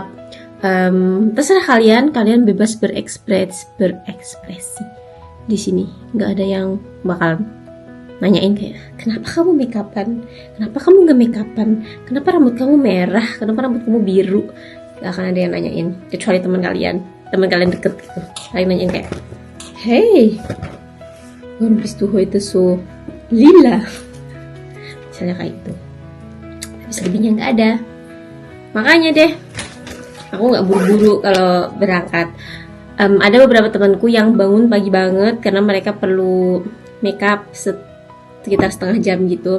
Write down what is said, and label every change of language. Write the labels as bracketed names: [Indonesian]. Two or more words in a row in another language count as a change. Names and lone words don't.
[Indonesian] Terserah kalian bebas berekspresi di sini. Nggak ada yang bakal nanyain kayak, kenapa kamu makeupan, kenapa kamu nggak makeupan, kenapa rambut kamu merah, kenapa rambut kamu biru. Nggak akan ada yang nanyain, kecuali teman kalian deket gitu. Kalian nanyain kayak, [German] hey, warum bist du heute so lila, [Indonesian] misalnya kayak gitu. Tapi selebihnya nggak ada. Makanya deh, aku nggak buru-buru kalau berangkat. Ada beberapa temanku yang bangun pagi banget karena mereka perlu makeup sekitar setengah jam gitu.